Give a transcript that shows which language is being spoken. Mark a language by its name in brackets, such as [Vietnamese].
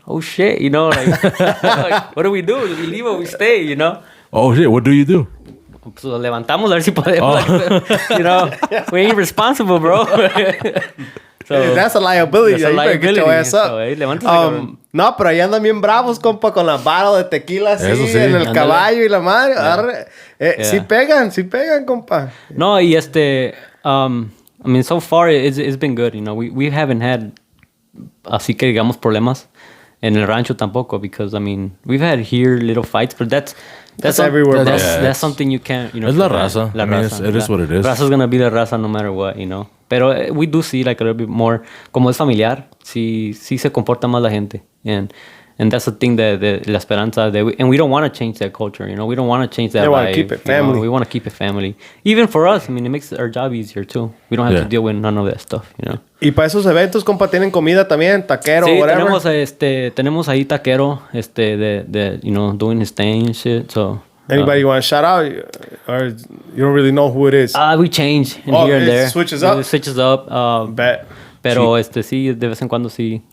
[English] Oh shit, you know, like, what do we do? Do we leave or we stay, you know? Oh shit, what do you do? [Spanish] Pues lo levantamos a ver si podemos. [English] Like, you know, we ain't responsible, bro. So, that's a liability. That's a better get your ass up. So, [Spanish] no, pero ahí andan bien bravos, compa, con la barra de tequila así, sí. en el caballo y la madre. Sí pegan, compa. No, y [English] I mean, so far it's been good, you know. We haven't had, [Spanish] así que digamos, problemas en el rancho tampoco, [English] because, I mean, we've had here little fights, but that's everywhere, bro. That's something you can't, you know. It's [Spanish] la raza. [English] I mean, it is what it is. Raza's gonna be [Spanish] la raza [English] no matter what, you know. [Spanish] Pero [English] we do see like a little bit more, [Spanish] como es familiar, sí se comporta más la gente. [English] And that's the thing that La Esperanza, and we don't want to change that culture, you know. We don't want to change that vibe. We want to keep it family. You know? We want to keep it family. Even for us, I mean, it makes our job easier too. We don't have to deal with none of that stuff, you know. [Spanish] Y para esos eventos, compa, tienen comida también, taquero, sí, [English] whatever. [Spanish] tenemos ahí taquero, de [English] you know, doing his thing and shit, so. Anybody you want to shout out, or you don't really know who it is? We change here and there. Switches up. It switches up. Bet. [Spanish] Pero sí, de vez en cuando sí.